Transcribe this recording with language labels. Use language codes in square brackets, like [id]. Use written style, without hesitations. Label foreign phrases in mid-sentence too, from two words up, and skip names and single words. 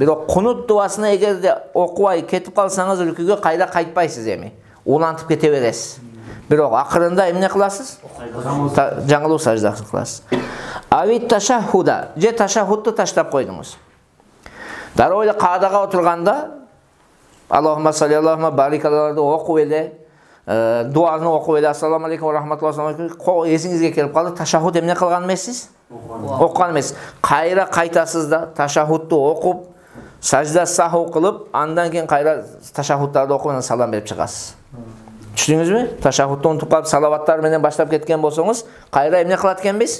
[ky] Бирок кунут дуасына эгерде окубай кетип калсаңыз рүкүгө кайра кайтпайсыз эми. Улантып кете бересиз. Бирок акырында эмне кыласыз? Жаңылуу сажда кыласыз. Авит ташаххуда же ташаххудту таштап койдуңуз. Дароо эле каадага отурганда [ar] اللهم صل عليه بارك عليه [ky] окуп эле дуаны окуп эле [ar] السلام عليكم ورحمة الله [ky] эсиңизге келип калды. Ташаххуд эмне кылган эмессиз? Окуган эмес. Кайра кайтасыз да ташаххудту окуп, [ar] سجدة سهو [ky] кылып, андан кийин кайра ташаххудтарды окуп анан салам берип чыгасыз. Түшүндүңүзбү? Ташаххудту унутуп калып салаваттар менен баштап кеткен болсоңуз, кайра эмне кылат экенбиз?